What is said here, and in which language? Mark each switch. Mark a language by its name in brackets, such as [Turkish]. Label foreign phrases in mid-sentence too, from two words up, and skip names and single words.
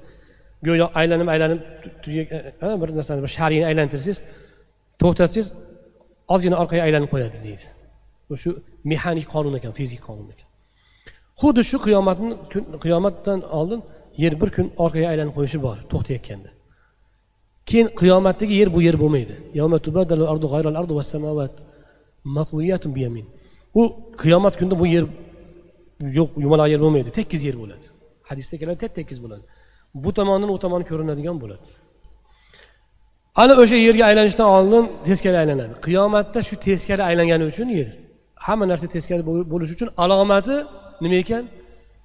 [Uzbek] Go'yo aylanib bir narsani, bir shariyni aylantirsangiz, to'xtatsangiz, ozgina orqaga aylanib qo'yadi deydi. Bu shu mexanik qonun ekan, fizik qonun ekan. Xuddi shu qiyomatdan oldin yer bir kun orqaga aylanib qo'yishi bor, to'xtayotganda. Keyin qiyomatdagi yer bu yer bo'lmaydi. [Arabic] يوم تبدل الأرض غير الأرض والسماوات مطويات بيمين. [Uzbek] U qiyomat kunida bu yer yo'q, yumaloq yer bo'lmaydi, tekis yer bo'ladi. Hadisda keladi, tekis bo'ladi. Bu tomondan u tomon ko'rinadigan bo'ladi. Ana o'sha yerga aylanishdan oldin teskari aylanadi. Qiyomatda shu teskari aylangani uchun yer, hamma narsa teskari bo'lishi uchun alomati nima ekan?